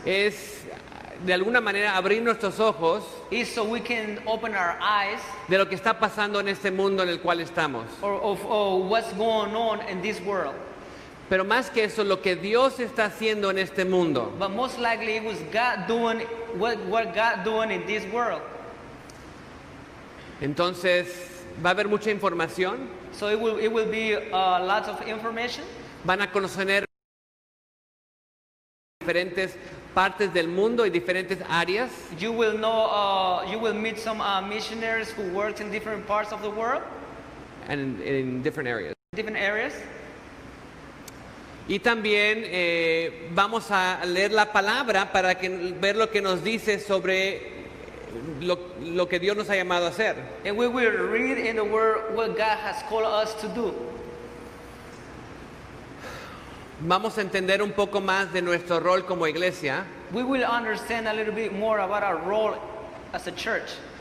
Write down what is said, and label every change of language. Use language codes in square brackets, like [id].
[es] es, de alguna manera, abrir nuestros ojos [en] is so we can open our eyes [es] de lo que está pasando en este mundo en el cual estamos. [en] of what's going on in this world. [es] Pero más que eso, lo que Dios está haciendo en este mundo. [en] But most likely it was God doing what God doing in this world. [es] Entonces, va a haber mucha información, [en] So it will be lots of information. [es] van a conocer diferentes partes del mundo y diferentes áreas. [en] You will know. You will meet some missionaries who worked in different parts of the world, And in different areas. different areas. [es] Y también vamos a leer la palabra para ver lo que nos dice sobre lo que Dios nos ha llamado a hacer. [en] And we will read in the Word what God has called us to do. [es] Vamos a entender un poco más de nuestro rol como iglesia [en] We will understand a little bit more about our role as a church.